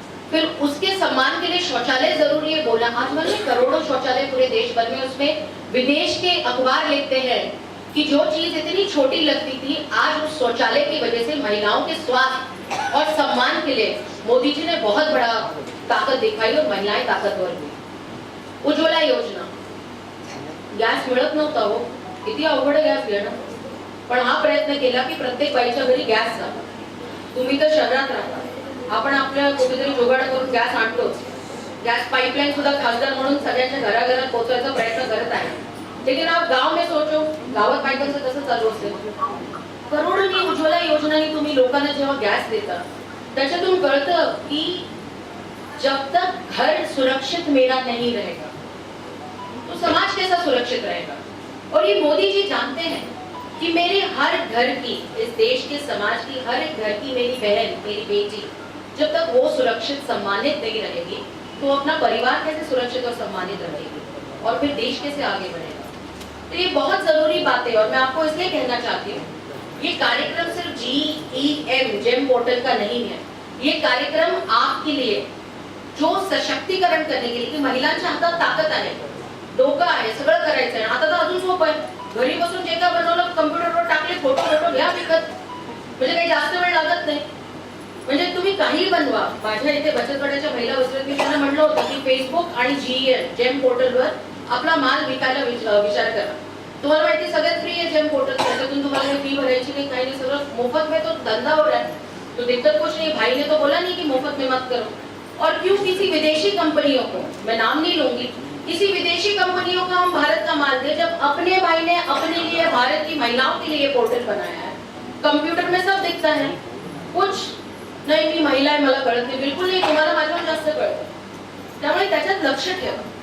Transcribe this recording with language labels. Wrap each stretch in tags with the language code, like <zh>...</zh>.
<hi>फिर उसके सम्मान के लिए शौचालय जरूरी है बोला। आज मैंने करोड़ों शौचालय पूरे देश भर में, उसमें विदेश के अखबार लिखते हैं कि जो चीज इतनी छोटी लगती थी, आज उस शौचालय की वजह से महिलाओं के स्वास्थ्य और सम्मान के लिए मोदी जी ने बहुत बड़ा ताकत दिखाई और महिलाएं ताकतवर हुई।</hi> <mr>उज्ज्वला योजना, गॅस मिळत नव्हता हो, किती अवघड गॅस घेणं, पण हा प्रयत्न केला की प्रत्येक बाईच्या घरी गॅस जावा। तुम्ही तर शहरात राहता, आपण आपल्या कुठेतरी जुगाड करून गॅस आणतोच। गॅस पाइपलाइन सुद्धा खासदार म्हणून सगळ्यांच्या घराघरात पोहोचवायचा प्रयत्न करत आहे।</mr> <hi>लेकिन आप गाव में सोचो,</hi> <mr>गावात बायकांचं कसं चालू असेल? करोडोंनी उज्ज्वला योजनाने तुम्ही लोकांना जेव्हा गॅस देता, त्याच्यातून कळतं की</mr> <hi>जब तक घर सुरक्षित मेरा नहीं रहेगा तो समाज कैसा सुरक्षित रहेगा। और ये मोदी जी जानते हैं कि मेरे हर घर की, इस देश के समाज की हर एक घर की मेरी बहन, मेरी बेटी, जब तक वो सुरक्षित सम्मानित नहीं रहेगी तो अपना परिवार कैसे सुरक्षित और सम्मानित रहेगी और फिर देश कैसे आगे बढ़ेगा। तो ये बहुत जरूरी बात है और मैं आपको इसलिए कहना चाहती हूँ, ये कार्यक्रम सिर्फ GEM जेम पोर्टल का नहीं है। ये कार्यक्रम आपके लिए जो सशक्तीकरण करने के लिए,</hi> <mr>की महिलांच्या हातात ताकद आहे, डोकं आहे, सगळं करायचं आहे। आता तर अजून सोपं आहे, घरी बसून जे काय बनवलं कम्प्युटरवर टाकले, फोटो घ्या विकत, म्हणजे काही जास्त वेळ लागत नाही। म्हणजे तुम्ही काही बनवा। माझ्या इथे बचत गटाच्या महिला बसल्यात, मी त्यांना म्हटलं होतं की फेसबुक आणि GEM जेम पोर्टलवर आपला माल विकायला विचार करा। तुम्हाला माहिती सगळ्यात फ्री आहे जेम पोर्टल, त्याच्यातून तुम्हाला फी भरायची नाही, काही नाही, सगळं</mr> <hi>मुफ्त में। तो धंधा हो रहा है, तो दिक्कत कुछ नहीं। भाई ने तो बोला नहीं कि मुफ्त में मत करो। और क्यों किसी विदेशी कंपनियों को, मैं नाम नहीं लूंगी, किसी विदेशी कंपनियों को हम भारत का माल दे, जब अपने भाई ने अपने लिए, भारत की महिलाओं के लिए पोर्टल बनाया है। कंप्यूटर में सब दिखता है,</hi> <mr>कुछ नाही मी महिला आहे मला कळत नाही, बिलकुल नाही, तुम्हाला माझ्याहून जास्त कळतं। त्यामुळे त्याच्यात लक्ष ठेवा।</mr>